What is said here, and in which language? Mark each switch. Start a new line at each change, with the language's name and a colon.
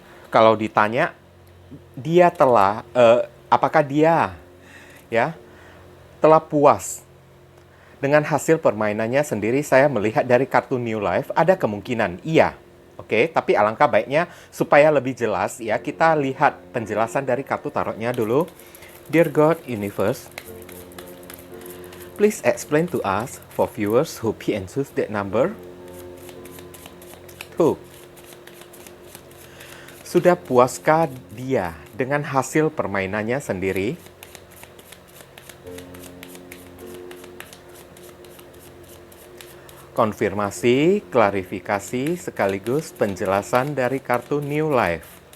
Indonesian: Kalau ditanya dia telah apakah dia ya telah puas dengan hasil permainannya sendiri, saya melihat dari kartu New Life ada kemungkinan iya. Oke, tapi alangkah baiknya supaya lebih jelas ya, kita lihat penjelasan dari kartu tarotnya dulu.
English: Dear God Universe, please explain to us for viewers who pick and choose that number. Who?
Indonesian: Sudah puaskah dia dengan hasil permainannya sendiri? Konfirmasi, klarifikasi, sekaligus penjelasan dari kartu New Life.